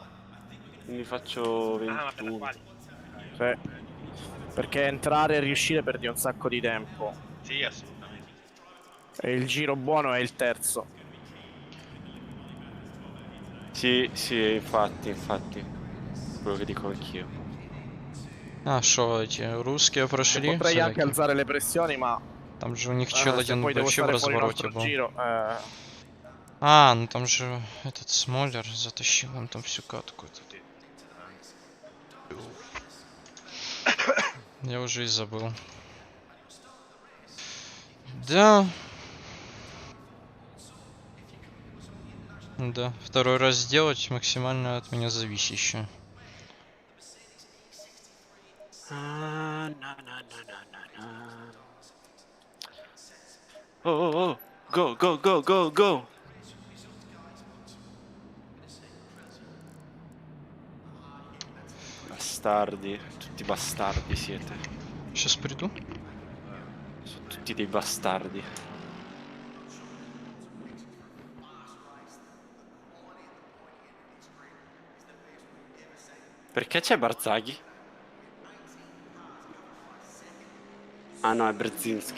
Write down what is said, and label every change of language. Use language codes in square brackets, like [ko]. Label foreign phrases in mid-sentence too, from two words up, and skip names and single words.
[it] Quindi faccio 21. Sì. Perché entrare e riuscire perdi un sacco di tempo. Sì, assolutamente. E il giro buono è il terzo. Sì, infatti. Quello che dico anch'io. [ru] А, шо, эти русские прошли? [it] Potrei anche alzare le pressioni, ma... [ru] Там же у них чел один [it] poi devo [ru] вообще в [it] stare fuori un [ru] развороте [it] altro [ru] был. [it] giro. [ru] А, ну там же этот Смолер затащил он там всю катку. Я уже и забыл. Да. Да, второй раз сделать максимально от меня зависящее. [en] Oh, go! [it] Bastardi, tutti bastardi siete. [ru] Сейчас приду. [it] Sono tutti dei bastardi. Perché c'è Barzaghi? Ah no, è Brzezinski.